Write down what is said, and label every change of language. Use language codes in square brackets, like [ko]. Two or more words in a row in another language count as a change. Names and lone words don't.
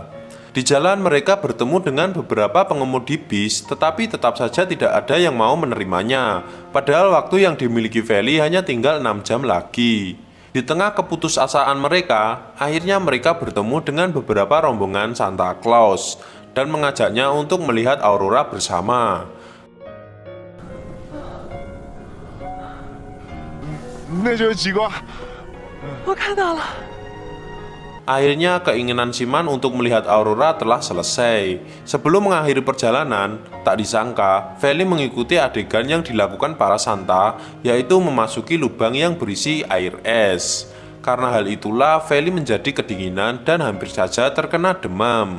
[id] Di jalan mereka bertemu dengan beberapa pengemudi bis, tetapi tetap saja tidak ada yang mau menerimanya. Padahal waktu yang dimiliki Feli hanya tinggal 6 jam lagi. Di tengah keputusasaan mereka, akhirnya mereka bertemu dengan beberapa rombongan Santa Claus dan mengajaknya untuk melihat aurora bersama. [zh] 那就是极光。我看到了。 [id] Akhirnya keinginan Simon untuk melihat aurora telah selesai. Sebelum mengakhiri perjalanan, tak disangka Feli mengikuti adegan yang dilakukan para Santa, yaitu memasuki lubang yang berisi air es. Karena hal itulah Feli menjadi kedinginan dan hampir saja terkena demam.